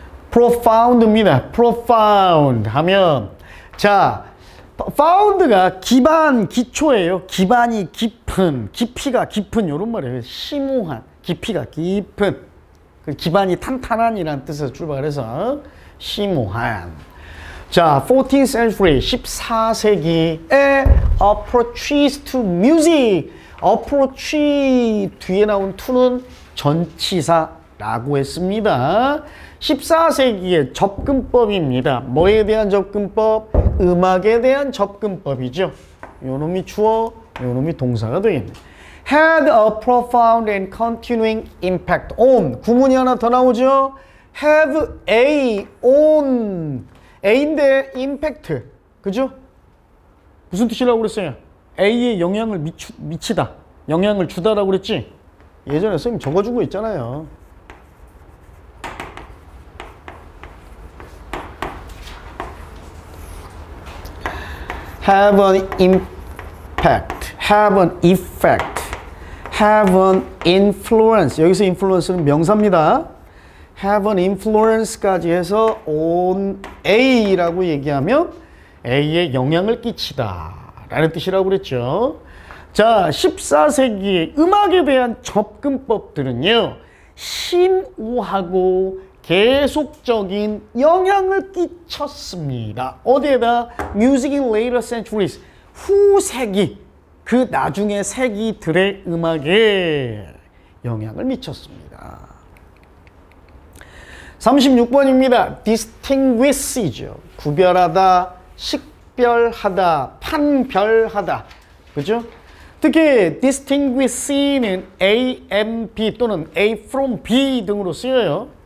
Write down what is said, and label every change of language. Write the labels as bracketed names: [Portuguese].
[Korean] profound입니다. profound 하면, 자, found가 기반, 기초예요. 기반이 깊은, 깊이가 깊은 이런 말이에요. 심오한, 깊이가 깊은, 기반이 탄탄한이라는 뜻에서 출발해서 심오한. 자, [English] 14th century, [Korean] 14세기에 [English] approaches to music. [Korean] approach 뒤에 나온 to는 전치사라고 했습니다. 14세기의 접근법입니다. 뭐에 대한 접근법? 음악에 대한 접근법이죠. 요 놈이 주어, 요 놈이 동사가 되겠네. [English] had a profound and continuing impact on. [Korean] 구문이 하나 더 나오죠. [English] have a on. [Korean] a인데 impact. 그죠? 무슨 뜻이라고 그랬어요? a에 영향을 미치다. 영향을 주다라고 그랬지? 예전에 선생님 적어준 거 있잖아요. [English] have an impact, have an effect, have an influence. [Korean] 여기서 influence는 명사입니다. [English] have an influence [Korean] 까지 해서 on A라고 얘기하면 A에 영향을 끼치다 라는 뜻이라고 그랬죠. 자, 14세기의 음악에 대한 접근법들은요, 심오하고 계속적인 영향을 끼쳤습니다. 어디에다? [English] Music in later centuries. [Korean] 후세기, 그 나중의 세기들의 음악에 영향을 미쳤습니다. 36번입니다. distinguish이죠. 구별하다, 식별하다, 판별하다. 그죠? 특히 distinguish는 A, M, B 또는 A from B 등으로 쓰여요.